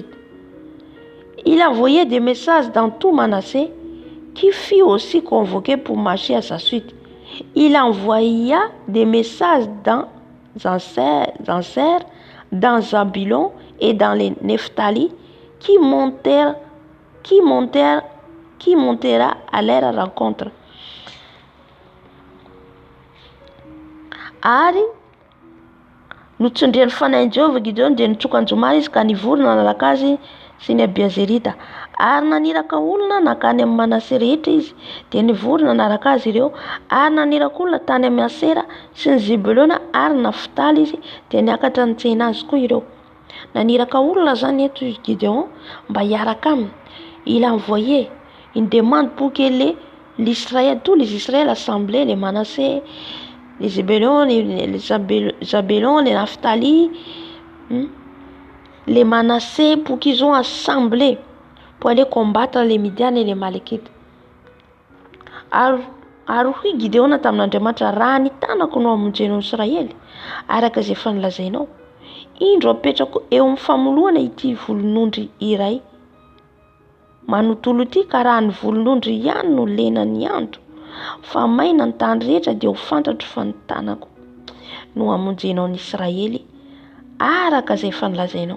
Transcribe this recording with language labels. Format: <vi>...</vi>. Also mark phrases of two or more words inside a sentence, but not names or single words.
<fr>Il envoyait des messages dans tout Manassé, qui fut aussi convoqué pour marcher à sa suite. Il envoya des messages dans Anser, dans Zabulon et dans les Nephtali, qui montera à leur rencontre.</fr> <mg>Ary notsindrian'ny fanahin'i Jehova Gideon dia nitsoka anjomary izy ka nivory nanaraka azy sy ny Abiezerita. Ary naniraka olona nakany amin'ny Manassé rehetra izy dia nivory nanaraka azy ireo. Ary naniraka olona tany amin'ny Asera sy ny Zebulona ary Naftali izy dia niakatra nitsena azy koa ireo. Naniraka olona zany eto Gideon mba hiaraka aminy.</mg> <fr>Il a envoyé une demande pour que l'Israël, tous les Israéliens assemblés, les Manassé, les Zébulon, les Zabulon, les Naphtali, les Manassé, pour qu'ils ont assemblé pour aller combattre les Midian et les Malékites. Alors,</fr> <mg>Ary hoy Gideona tamin'Andriamanitra, raha ny tanako no hamonjenao Israely araka izay efa nilazainao, indro apetrako eo amin'ny famolohana ity volon'ondry iray manontolo ity, ka raha ny volon'ondry ihany no lena ny andro fa maina ny tany rehetra, dia ho fantatro fa ny tanako no hamonjenao ny Israely araka izay efa nilazainao.</mg>